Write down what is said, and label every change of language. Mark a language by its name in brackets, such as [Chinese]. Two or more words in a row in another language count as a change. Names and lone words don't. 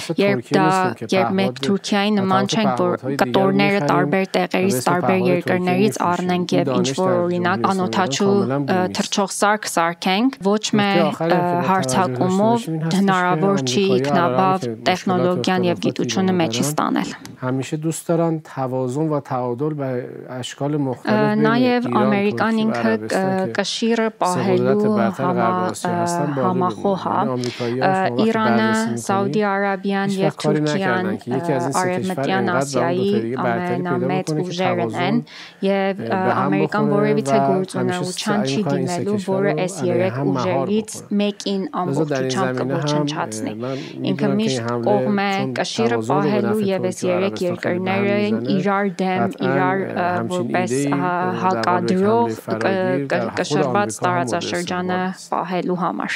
[Armenian] երբ մենք Թուրքիայի նման չենք, որ կտորները տարբեր տեղերից, տարբեր երկրներից առնենք եւ ինչ որ օրինակ անօթաչու թռչող սարք սարքենք, ոչ մի հարցակ բակումով հնարավոր չի ինքնաբավ տեխնոլոգիան եւ գիտությունը մեջի ստանել։ [Persian] همیشه دوست دارن توازن و تعادل به اشکال مختلف بین [Armenian] ایران ինքը կշիռը պահելու համախոհ է Իրանը, Սաուդի Արաբիան եւ Թուրքիան Արևմտյան Ասիայի ամենամեծ ուժերն են եւ Ամերիկան որևիցե գործունեության չի դիմելու, որը այս երեք ուժերից մեկին ամբողջությամբ կոչնչացնի։ Ինքը միշտ կողմ է կշիռը պահելու եւ այս երեք երկրները իրար դեմ, իրար որպես հակադրող կշռված տարածաշրջանը պահելու համար։